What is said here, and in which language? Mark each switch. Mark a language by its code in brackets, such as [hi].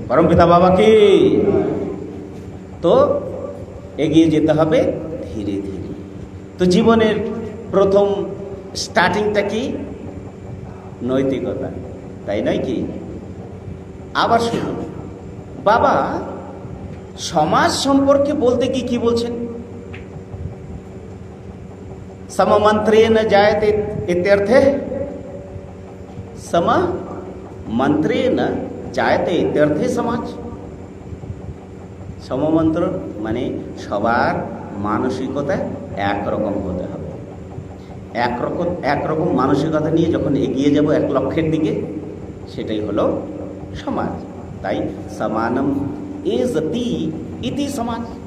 [bn] পরমপিতা বাবা কি? তো এগিয়ে যেতে হবে ধীরে ধীরে। তো জীবনের প্রথম স্টার্টিংটা কি? নৈতিকতা, তাই নয় কি? আবার শুনুন, বাবা সমাজ সম্পর্কে বলতে কি কি বলছেন? [sa] सममंत्रेण जायते इत्यर्थे, सममंत्रेण जायते इत्यर्थे समाज। [bn] সমমন্ত্র মানে সবার মানসিকতা একরকম হতে হবে। একরকম মানসিকতা নিয়ে যখন এগিয়ে যাব এক লক্ষ্যের দিকে, সেটাই হলো সমাজ। [sa] তাই সমানম এজতি ইতি সমাজ।